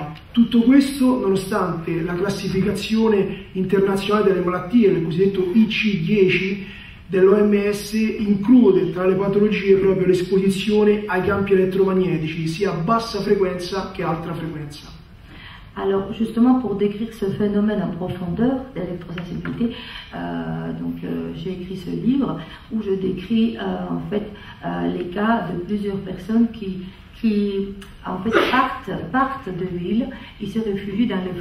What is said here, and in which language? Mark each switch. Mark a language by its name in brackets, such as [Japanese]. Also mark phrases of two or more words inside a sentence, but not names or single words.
[Italian] Tutto questo nonostante la classificazione internazionale delle malattie, il cosiddetto IC10, dell'OMS include tra le patologie proprio l'esposizione ai campi elettromagnetici, sia a bassa frequenza che alta frequenza. [French] Alors justement pour décrire ce phénomène en profondeur d'électrosensibilité, j'ai écrit ce livre où je décris en fait les cas de plusieurs personnes qui en fait partent de l'île, ils se réfugient dans les